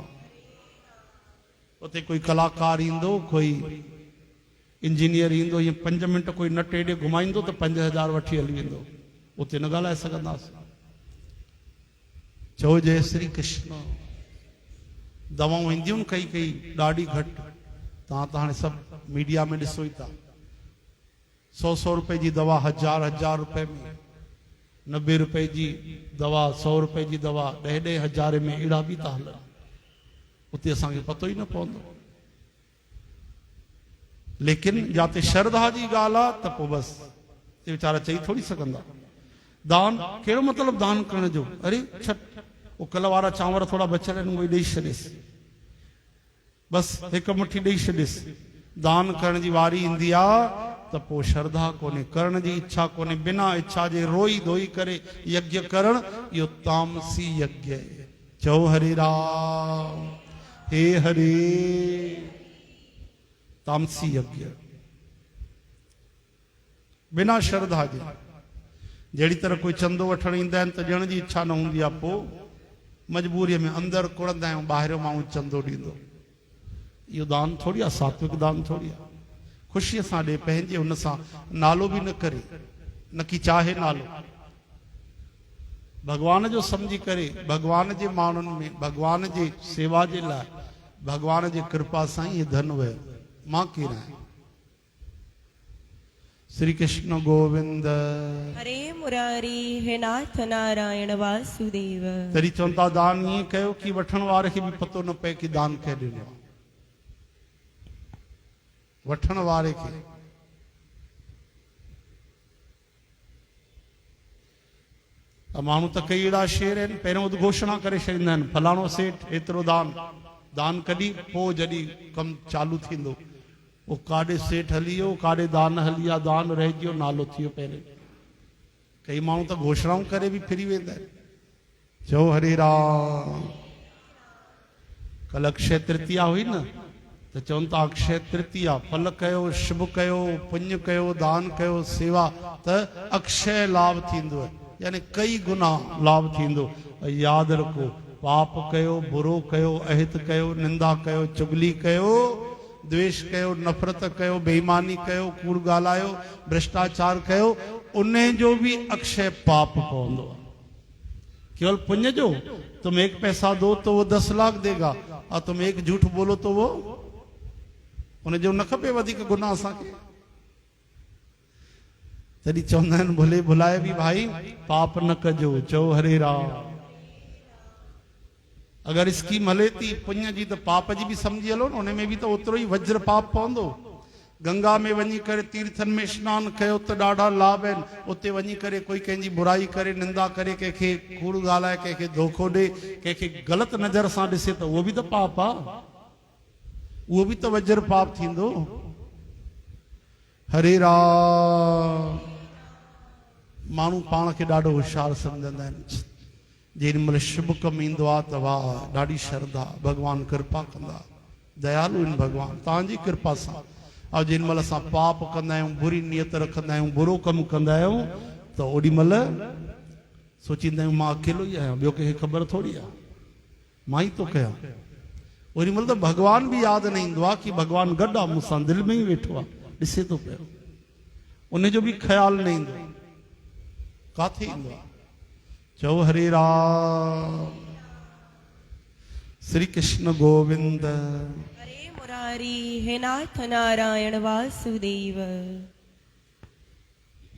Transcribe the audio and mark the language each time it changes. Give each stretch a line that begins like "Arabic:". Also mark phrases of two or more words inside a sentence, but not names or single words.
Sindhi: उते कोई कलाकार ईंदो, कोई इंजीनियर ईंदो, ये 5 मिंट कोई नट एॾे घुमाईंदो त 5000 वठी हली वेंदो, उते न ॻाल्हाए सघंदासीं। चओ जय श्री कृष्ण। दवाऊं ईंदियूं कई कई ॾाढी घटि, तव्हां त हाणे सभु मीडिया में ॾिसो ई था। 100 रुपए जी दवा 1000 रुपए में, 90 रुपए जी दवा, 100 रुपए जी दवा, 10 हज़ार में अहिड़ा बि था हलनि। उते असांखे पतो ई न पवंदो। लेकिन जाते श्रद्धा जी ॻाल्हि आहे त पोइ बसि ते वीचारा चई थोड़ी सघंदा। दान कहिड़ो मतिलबु दान करण जो, अरे छॾ, वो कल वारा चांवर थोड़ा बचियल आहिनि उहे ॾेई छॾेसि, बसि हिकु मुठी ॾेई छॾेसि। दान करण जी वारी ईंदी आहे त पोइ श्रद्धा कोन्हे, करण जी इच्छा कोन्हे, बिना इच्छा जे रोई धोई करे यज्ञ करण, इहो तामसी यज्ञ आहे। चओ हरे राम, हे हरे। तामसी यज्ञ बिना श्रद्धा जे। जहिड़ी तरह कोई चंदो वठण ईंदा आहिनि त ॾियण जी इच्छा न हूंदी आहे, पोइ मजबूरीअ में अंदरि कुड़ंदा आहियूं, ॿाहिरियों माण्हू चंदो ॾींदो। इहो दान थोड़ी आहे, सात्विक दान थोड़ी आहे। ख़ुशीअ सां ॾे, पंहिंजे हुन सां नालो बि न करे, न की चाहे नालो, भगवान जो सम्झी करे, भगवान जे माण्हुनि में, भगवान जे सेवा जे लाइ, भगवान जी कृपा सां ई धन वयो। मां केरु आहियां। श्री कृष्ण गोविंद हरे मुरारी, हे नाथ नारायण वासुदेव। तरी चवनि था दान ईअं कयो कि वठण वारे खे बि पतो न पए कि दान कंहिं ॾिनो आहे। वठण वारे खे माण्हू त कई अहिड़ा शेर आहिनि, पहिरियों उद्घोषणा करे छॾींदा आहिनि, फलाणो सेठ एतिरो दान, दान कॾहिं, पोइ जॾहिं कमु चालू थींदो, वो काॾे सेठ हली वियो, काॾे दान हली विया, दान रहिजी वियो, नालो थी वियो पहिरें। कई माण्हू त घोषणाऊं करे बि फिरी वेंदा आहिनि। चओ हरे राम। कल अक्षय तृतीया हुई न, त चवनि था अक्षय तृतीया, फल कयो, शुभ कयो, पुण्य कयो, दान कयो, सेवा, त अक्षय लाभ थींदो आहे, यानी कई गुना लाभ थींदो। यादि रखो, पाप कयो, बुरो कयो, अहित कयो, निंदा कयो, चुगली कयो, द्वेष कयो, नफ़रत कयो, बेईमानी कयो, कूड़ ॻाल्हायो, भ्रष्टाचार कयो, उन जो भी अक्षय पाप पवंदो आहे। केवल पुण्य जो,
Hindi: तुम 1 पैसा दो तो वो 10 लाख देगा, और तुम 1 झूठ बोलो तो वो,
Sindhi: उन जो न खपे वधीक गुनाह असांखे। तॾहिं चवंदा आहिनि भुले भुलाए बि भाई पाप न कजो। चओ हरे राम। अगर स्कीम हले थी पुण्य जी, त पाप जी भी समझी हलो न, उन में भी तो ओतिरो ई वज्र पाप पवंदो। गंगा में वञी करे तीर्थन में स्नान कयो त ॾाढा लाभ आहिनि। उते वञी करे कोई कंहिंजी बुराई करे, निंदा करे, कंहिंखे कूड़ ॻाल्हाए, कंहिंखे धोखो ॾे, कंहिंखे ग़लति नज़र सां ॾिसे, त उहो बि त पाप आहे, उहो बि त वज्र पाप थींदो। हरे राम। माण्हू पाण खे ॾाढो होशियारु सम्झंदा आहिनि। जेॾी महिल शुभ कमु ईंदो आहे त वाह, ॾाढी श्रद्धा, भॻवान कृपा कंदा, दयालु आहिनि भॻवान, तव्हांजी कृपा सां। और जेॾी महिल असां पाप कंदा आहियूं, बुरी नियत रखंदा आहियूं, बुरो कमु कंदा आहियूं, त ओॾी महिल सोचींदा आहियूं मां अकेलो ई आहियां, ॿियो कंहिंखे ख़बर थोड़ी आहे, मां ई थो कयां। ओॾी महिल त भॻवान बि यादि न ईंदो आहे कि भॻवान गॾु आहे मूंसां, दिलि में ई वेठो आहे, ॾिसे थो पियो, उनजो बि ख़्यालु न ईंदो। काथे ईंदो आहे? चओ हरे राम। श्री कृष्ण गोविंद हरे मुरारी, हे नाथ नारायण वासुदेव।